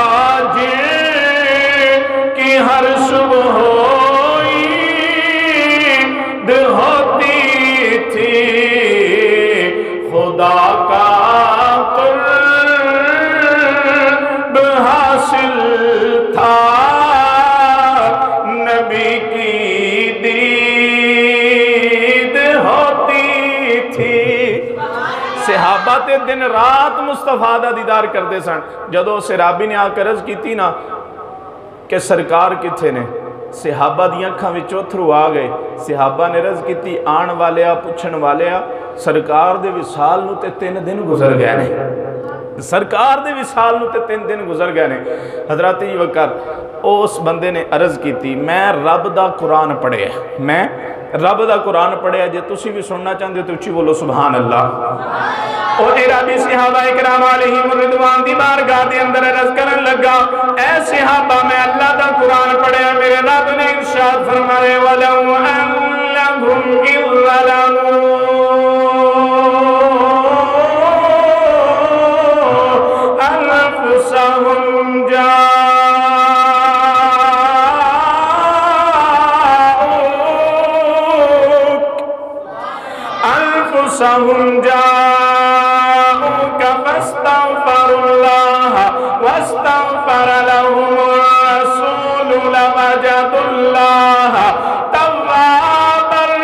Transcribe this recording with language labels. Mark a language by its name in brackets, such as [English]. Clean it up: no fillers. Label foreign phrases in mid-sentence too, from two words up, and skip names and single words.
[Urdu] جن کی ہر صبح عید ہوتی تھی، خدا کا قرب حاصل تھا، نبی کی دید ہوتی تھی۔ [Punjabi] صحابہ تے دن رات مصطفیٰ دا دیدار کرتے سن۔ جدو سرابی نے آ کر عرض کیتی نا کہ سرکار کتھے نے، صحابہ دی اکھاں وچ اتھرو آ گئے۔ صحابہ نے عرض کیتی آن والیا پوچھن والیا سرکار دے وصال نو تے 3 دن گزر گئے نے، سرکار دے وصال نو تے 3 دن گزر گئے نے۔ حضرات جی وقار اس بندے نے عرض کیتی میں رب دا قرآن پڑھے، میں رب دا قرآن پڑھے، جے تسی بھی سننا چاہتے ہو تو اچھی بولو [Arabic] سبحان اللہ۔ [Punjabi] اور ارابی صحابہ اکرام علیہم الرضوان دی بارگاہ دے اندر عرض کرن لگا اے صحابہ میں اللہ دا قرآن پڑھے، میرے رب نے ارشاد فرمائے [Arabic] وَلَوْ أَنَّهُمْ إِذْ ظَلَمُوا أَنفُسَهُمْ جاءوك فاستغفروا الله واستغفر لهم الرسول لوجدوا الله توابا